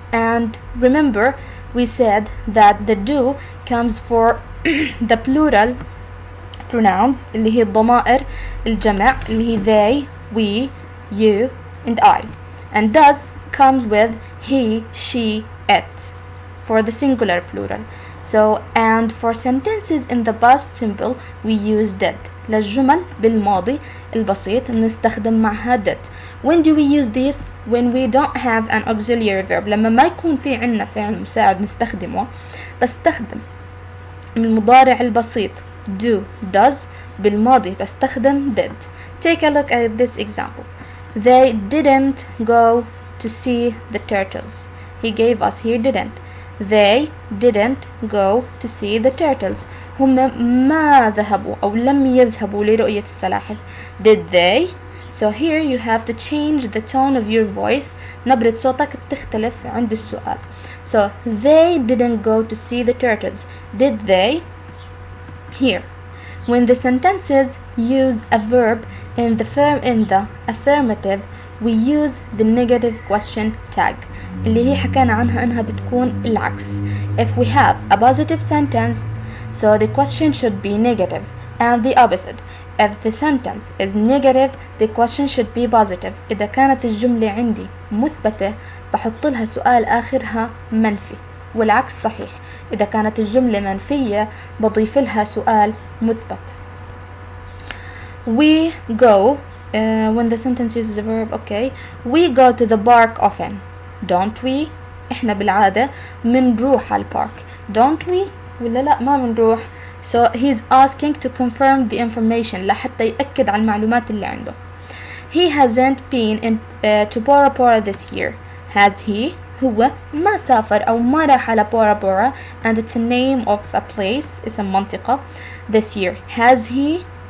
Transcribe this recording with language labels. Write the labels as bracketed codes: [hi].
[en] And remember, we said that the do comes for the plural pronouns [ar] اللي هي الضمائر الجمع اللي هي [en] they, we, you and I, and does comes with he, she, it for the singular plural. So and for sentences in the past simple we use did. [ar] للجمل بالماضي البسيط نستخدم معها did. [en] When do we use this? When we don't have an auxiliary verb. [ar] لما ما يكون في عنا فعل مساعد نستخدمه، بستخدم المضارع البسيط do, does بالماضي بستخدم did. [en] Take a look at this example. They didn't go to see the turtles. He gave us here didn't. They didn't go to see the turtles. [ar] هم ما ذهبوا أو لم يذهبوا لرؤية السلاحف. [en] Did they? So here you have to change the tone of your voice. [ar] نبرة صوتك تختلف عند السؤال. [en] So they didn't go to see the turtles. Did they? Here, when the sentences use a verb in the affirmative, we use the negative question tag [ar] اللي هي حكينا عنها انها بتكون العكس. [en] If we have a positive sentence, so the question should be negative, and the opposite. If the sentence is negative, the question should be positive. [ar] إذا كانت الجملة عندي مثبتة بحط لها سؤال آخرها منفي، والعكس صحيح. إذا كانت الجملة منفية بضيف لها سؤال مثبت. [en] We go when the sentence uses the verb. Okay, we go to the park often, don't we? [ar] إحنا بالعادة منروح على البارك. [en] Don't we؟ [ar] ولا لا ما منروح. [en] So he's asking to confirm the information [ar] لحتى يأكد على المعلومات اللي عنده. [en] He hasn't been to Bora Bora this year. Has he؟ [ar] هو ما سافر أو ما راح على بورا بورا, [en] and it's a name of a place, [ar] اسم منطقة, [en] this year. Has he?